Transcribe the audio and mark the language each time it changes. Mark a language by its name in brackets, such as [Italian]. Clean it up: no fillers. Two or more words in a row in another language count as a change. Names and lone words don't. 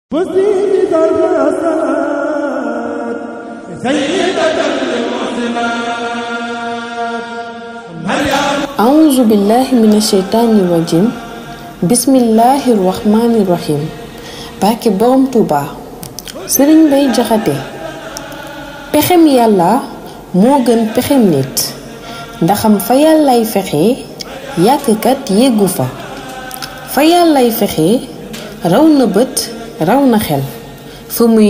[Arabic] أعوذ بالله من الشيطان الرجيم بسم الله الرحمن الرحيم [Wolof] barke borom Touba Serigne Mbaye Diakhaté pexem yàlla moo gën pexem nit ndaxam fa yàllay fexe yàqkat yeggu fa yàllay fexe raw na bët raw na xel fa muy